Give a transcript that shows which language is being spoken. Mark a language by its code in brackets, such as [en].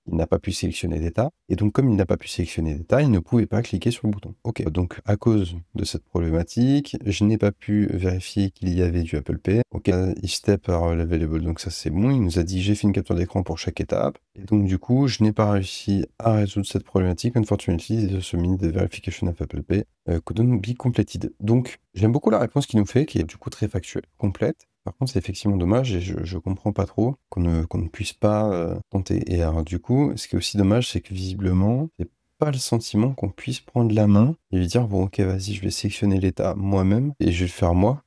[fr] Il n'a pas pu sélectionner d'état, et donc comme il n'a pas pu sélectionner d'état, il ne pouvait pas cliquer sur le bouton. Ok, donc à cause de cette problématique, je n'ai pas pu vérifier qu'il y avait du Apple Pay. Ok, [en] each step are available, [fr] donc ça c'est bon. Il nous a dit j'ai fait une capture d'écran pour chaque étape, et donc du coup, je n'ai pas réussi à résoudre cette problématique. [en] Unfortunately, the submit the verification of Apple Pay couldn't be completed. [fr] Donc, j'aime beaucoup la réponse qu'il nous fait, qui est du coup très factuelle, complète. Par contre, c'est effectivement dommage et je comprends pas trop qu'on ne puisse pas tenter. Et alors, du coup, ce qui est aussi dommage, c'est que visiblement, j'ai pas le sentiment qu'on puisse prendre la main et lui dire bon, ok, vas-y, je vais sélectionner l'état moi-même et je vais le faire moi.